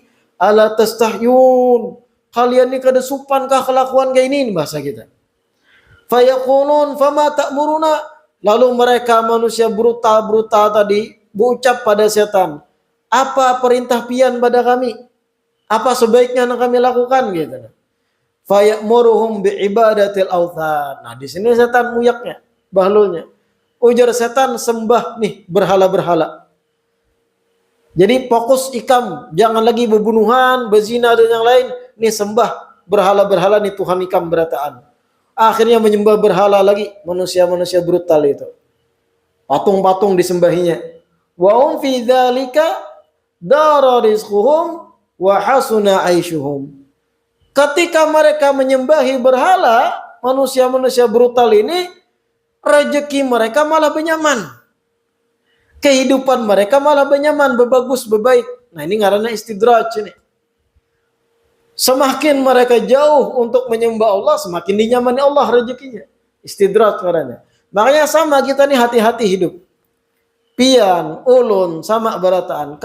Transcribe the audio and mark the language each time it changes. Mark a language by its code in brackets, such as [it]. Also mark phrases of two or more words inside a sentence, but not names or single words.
[ar] ألا تستحيون, [bjn] kalian ini kada supankah kelakuan kayak ini bahasa kita. [ar] فيقولون فما تأمرون, [bjn] lalu mereka manusia brutal tadi berucap pada setan, apa perintah pian pada kami? [id] Apa sebaiknya yang kami lakukan gitu. [ar] فيأمرهم بعبادة الأوثان. [bjn] Nah, di sini setan muyaknya, bahlulnya. Ujar setan, sembah nih berhala-berhala. Jadi fokus ikam, jangan lagi berbunuhan, berzina dan yang lain. Nih sembah berhala-berhala nih Tuhan ikam berataan. [id] Akhirnya menyembah berhala lagi manusia-manusia brutal itu. Patung-patung disembahinya. [ar] وهم في ذلك دار رزقهم وحسن عيشهم. [bjn] Ketika mereka menyembahi berhala, manusia-manusia brutal ini, rezeki mereka malah benyaman. Kehidupan mereka malah benyaman, bebagus, bebaik. Nah, ini ngarannya istidraj ini. Semakin mereka jauh untuk menyembah Allah, semakin dinyamani Allah rezekinya. Istidraj ngarannya. Makanya sama kita nih hati-hati hidup. Pian, ulun, sama barataan.